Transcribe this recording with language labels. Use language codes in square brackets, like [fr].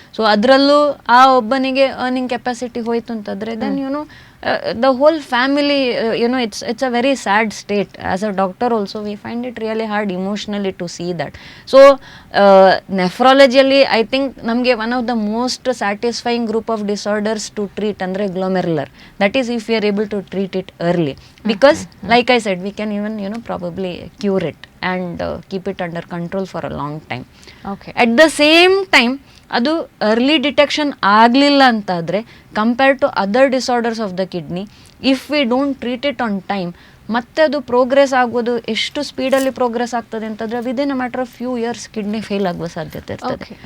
[kn] So ಅದರಲ್ಲೂ ಆ ಒಬ್ಬನಿಗೆ ಅರ್ನಿಂಗ್ ಕೆಪಾಸಿಟಿ ಹೋಯ್ತು ಅಂತಂದರೆ then [en] the whole family, it's a very sad state. As a doctor also we find it really hard emotionally to see that. So nephrologically I think [kn] namge [en] one of the most satisfying group of disorders to treat [kn] andre [en] glomerular, that is if we are able to treat it early, because like I said we can even probably cure it and keep it under control for a long time. Okay. At the same time [kn] ಅದು early detection ಆಗಲಿಲ್ಲ ಅಂತಾದರೆ, [en] compare to other disorders of the kidney, if we don't treat it on time, [kn] ಮತ್ತೆ ಅದು progress ಆಗೋದು ಎಷ್ಟು ಸ್ಪೀಡಲ್ಲಿ progress ಆಗ್ತದೆ ಅಂತಂದರೆ [en] within a matter of few years [kn] kidney fail ಆಗುವ ಸಾಧ್ಯತೆ ಇರ್ತದೆ.